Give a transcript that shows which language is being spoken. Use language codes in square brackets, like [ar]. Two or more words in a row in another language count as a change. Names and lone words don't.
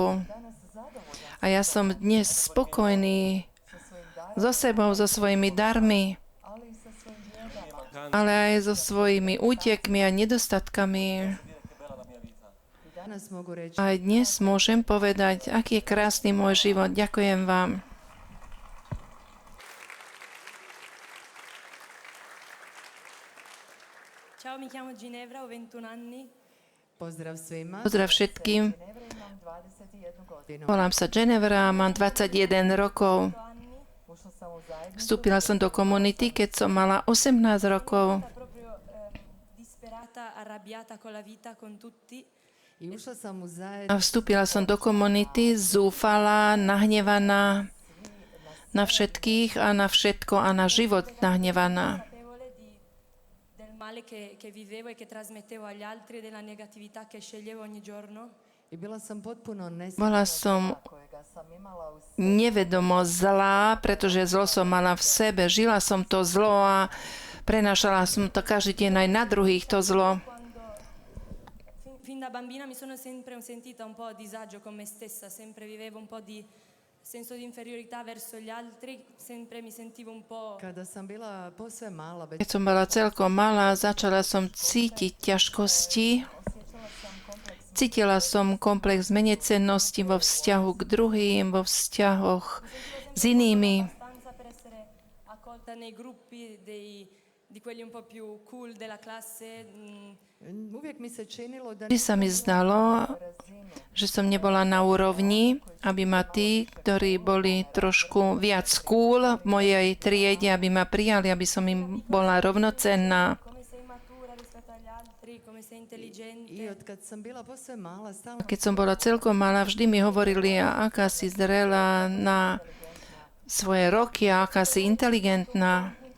[sk] A ja som dnes spokojný so sebou, so svojimi darmi, ale aj so svojimi útekmi a nedostatkami. Aj dnes môžem povedať, aký je krásny môj život. Ďakujem vám. [it] Ciao, mi chiamo Ginevra, ho 21 anni. [sk] Pozdrav všetkým. Volám sa Ginevra, mám 21 rokov. Vstúpila som do komunity, keď som mala 18 rokov. A vstúpila som do komunity zúfalá, nahnevaná na všetkých a na všetko a na život nahnevaná. [it] male che vivevo e che trasmettevo agli altri, della negatività che sceglievo ogni giorno. [hr] I bila sam potpuno [sk] Bola som nevedomo zlá, pretože zlo som mala v sebe. Žila som to zlo a prenášala som to každý deň aj na druhých, to zlo. [it] Fin da bambina mi sono sempre sentita un po' a disagio con me stessa, sempre vivevo un po' di senso di inferiorità verso gli altri, sempre mi sentivo un po'... [hr] Kada sam bila posve mala, [sk] Keď som bola celkom malá, začala som cítiť ťažkosti. Cítila som komplex menecennosti vo vzťahu k druhým, vo vzťahoch s inými. [it] nei gruppi di quelli un po' più cool della classe. [sk] Vždy sa mi zdalo, že som nebola na úrovni, aby ma tí, ktorí boli trošku viac cool v mojej triede, aby ma prijali, aby som im bola rovnocenná. Keď som bola celkom malá, vždy mi hovorili, aká si zrelá na svoje roky a aká si inteligentná.